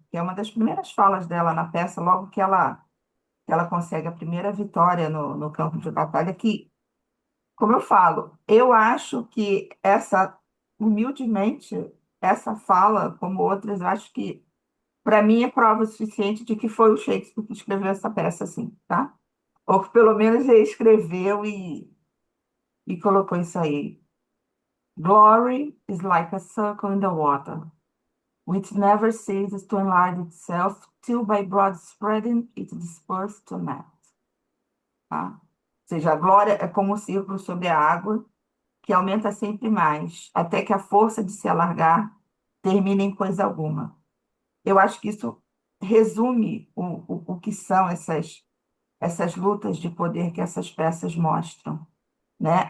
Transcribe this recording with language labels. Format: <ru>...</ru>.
<pt>que é uma das primeiras falas dela na peça, logo que ela consegue a primeira vitória no campo de batalha, que, como eu falo, eu acho que humildemente, essa fala, como outras, eu acho que, para mim, é prova suficiente de que foi o Shakespeare que escreveu essa peça, assim, tá? Ou que pelo menos ele escreveu e colocou isso aí.</pt> <en>Glory is like a circle in the water, which never ceases to enlarge itself till by broad spreading it disperses to net.</en> <pt>Tá? Ou seja, a glória é como um círculo sobre a água, que aumenta sempre mais, até que a força de se alargar termine em coisa alguma. Eu acho que isso resume o que são essas lutas de poder que essas peças mostram, né?</pt>